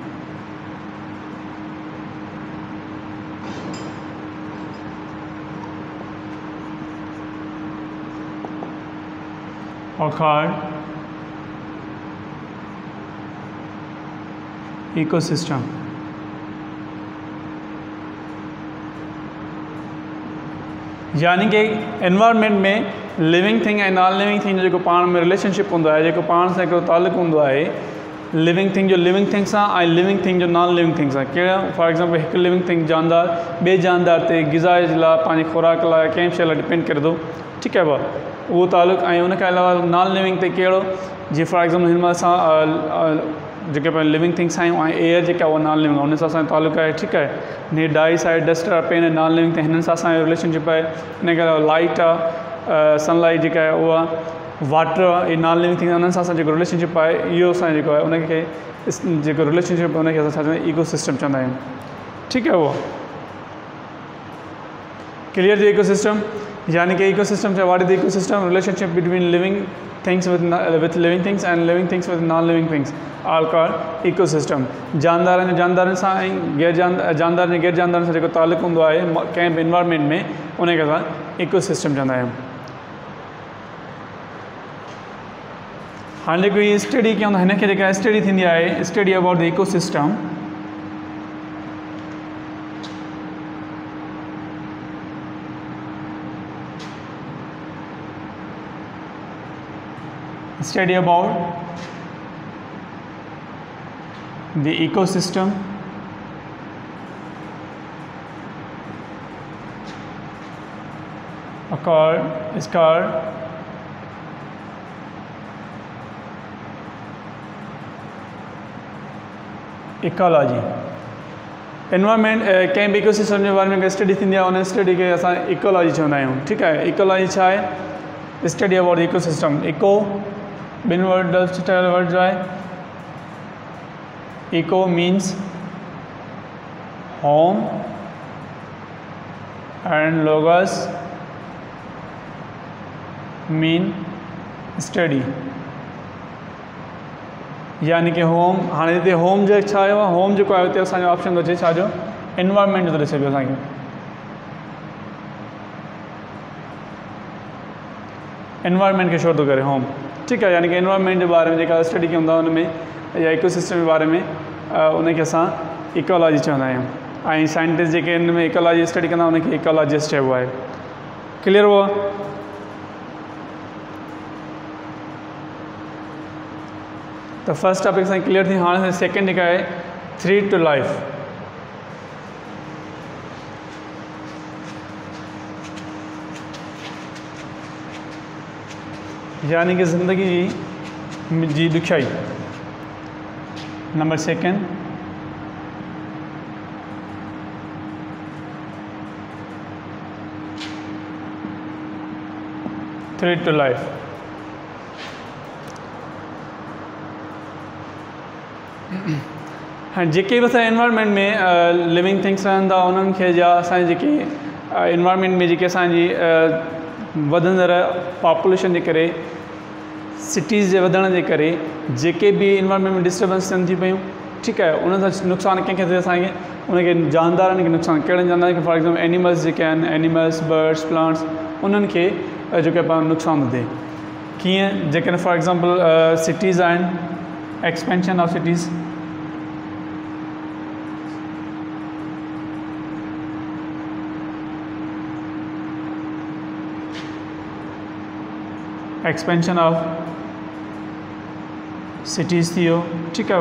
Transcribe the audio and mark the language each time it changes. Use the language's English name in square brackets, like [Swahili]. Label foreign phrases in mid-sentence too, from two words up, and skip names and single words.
[English] Are called ecosystem. [Sindhi] यानी कि एनवायरमेंट में [English] living thing [Sindhi] ऐं [English] non living thing [Sindhi] जो जेको पाण में रिलेशनशिप हूंदो आहे जेको पाण सां हिकिड़ो तालुक़ु हूंदो आहे [English] living thing [Sindhi] जो [English] living thing [Sindhi] सां ऐं [English] living thing [Sindhi] जो [English] non living thing [Sindhi] सां। कहिड़ा [English] for example [Sindhi] हिकु लिविंग थिंग जानदार ॿिए जानदार ते ग़िज़ा जे लाइ पंहिंजी खुराक लाइ कंहिं शइ लाइ डिपेंड करे थो। ठीकु आहे भाउ उहो तालुक़ु ऐं उनखां अलावा नॉन लिविंग ते कहिड़ो जीअं [English] for example [Sindhi] हिन महिल असां जेके पाण [English] living things [Sindhi] आहियूं ऐं एयर जेका उहा [English] non living [Sindhi] आहे उन सां असांजो तालुक़ु आहे, ठीकु आहे। ने डाइस आहे, डस्ट आहे, पेन आहे, [English] non living thing, [Sindhi] हिननि सां असांजो रिलेशनशिप आहे। इन करे लाइट आहे, सनलाइट जेका आहे उहा, वाटर आहे, इहे [English] non living thing, [Sindhi] उन्हनि सां असांजो जेको रिलेशनशिप आहे इहो असांजो जेको आहे उनखे जेको रिलेशनशिप आहे उनखे असां छा चवंदा आहियूं, [English] eco system [Sindhi] चवंदा आहियूं, ठीकु आहे। उहो क्लियर जो [English] eco system, [Sindhi] यानी कि [English] eco system छा, what is the eco system, relationship between living things with living things and living things with non living things are called eco system. [Sindhi] जानदारनि सां ऐं जानदारनि गैर जानदारनि सां जेको तालुक़ु हूंदो आहे कंहिं बि इन्वायरमेंट में उनखे असां इको सिस्टम चवंदा आहियूं। हाणे जेको हीअ स्टडी कयूं था, हिनखे जेका स्टडी थींदी आहे, [English] study about the eco system, study about the ecosystem is called ecology। [Sindhi] एनवायरमेंट कंहिं बि इकोसिस्टम जे बारे में स्टडी थींदी आहे, उन स्टडी खे असां इकोलॉजी चवंदा आहियूं, ठीकु आहे। इकोलॉजी छा आहे, [English] study about the ecosystem. eco ॿिनि word word [Sindhi] जो आहे, [English] eco means home and logos mean study, [Sindhi] यानी कि [English] होम, [Sindhi] हाणे हिते होम जो छा आयो आहे, होम जेको आहे हुते असांजो ऑप्शन थो अचे छाजो, एनवायरमेंट जो थो ॾिसे पियो असांखे। एनवायरमेंट खे शो थो करे होम, ठीकु आहे। यानी कि एनवायरमेंट जे बारे में जेका स्टडी कयूं था उनमें या इकोसिस्टम जे बारे में उनखे असां इकोलॉजी चवंदा आहियूं, ऐं साइंटिस्ट जेके इन में इकोलॉजी स्टडी कंदा उनखे इकोलॉजिस्ट चइबो आहे। [Urdu] کلیئر ہوا? [Sindhi] तो [English] first topic [Sindhi] असांजी क्लियर थी। हाणे सेकेंड जेका आहे, [English] threat to life. [Sindhi] यानी कि ज़िंदगी जी ॾुखियाई। [English] number second, threat to life. [Sindhi] हाँ, जेके बि असांजे एनवायरमेंट में [English] living things [Sindhi] रहनि था उन्हनि खे या असांजे जेके एनवायरमेंट में जेके असांजी वधंदड़ पॉपुलेशन जे करे, सिटीज़ जे वधण जे करे जेके बि एनवायरमेंट में डिस्टर्बेंस थियनि थी पियूं, ठीकु आहे, उन सां नुक़सानु कंहिंखे थिए असांखे, उनखे जानदारनि खे नुक़सानु, कहिड़े जानदारनि खे, [English] for example [Sindhi] एनिमल्स जेके आहिनि, [English] animals, birds, plants, [Sindhi] उन्हनि खे जेके पाण नुक़सानु थिए। कीअं? जेकॾहिं [English] for example [Sindhi] सिटीज़ आहिनि, [English] expansion of cities, expansion of cities [Sindhi] थी वियो, ठीकु आहे।